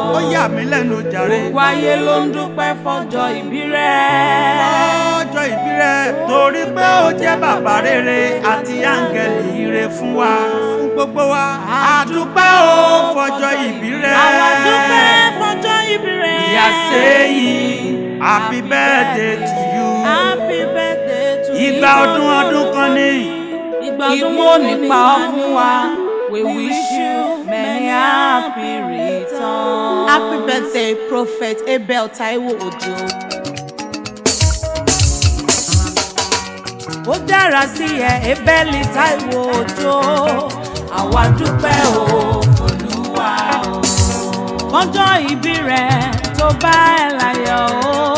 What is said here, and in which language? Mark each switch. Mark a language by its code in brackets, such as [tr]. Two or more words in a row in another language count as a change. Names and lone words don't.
[yo] Ó yà mí lẹ́nu jàre. Gbogbo ayé ló ń dúpẹ́ fọ́jọ́ ìbí rẹ. Fọ́jọ́ ìbí rẹ, torí pé ó jẹ́ bàbá rere àti áńgẹ́lì ire fún wa, fún gbogbo wa. A dúpẹ́ o, fọ́jọ́ ìbí rẹ. Àwa dúpẹ́ fọ́jọ́ ìbí rẹ. [en] We are saying, "Happy birthday to you." Happy birthday to you. Igba ọdún ọdún kan ni. Igba ọdún Ikú kan ò ní ni. pa ọ́ fún wa. We wish you many happy returns. Happy birthday, Prophet Abel Taiwo Ojo. [yo] Ó dára sí ẹ, Ébẹ́lì Táíwò Òjó. Àwa dúpẹ́ o, Olúwa o. Fọ́jọ́ ìbí rẹ tó bá ẹ láyọ̀ o.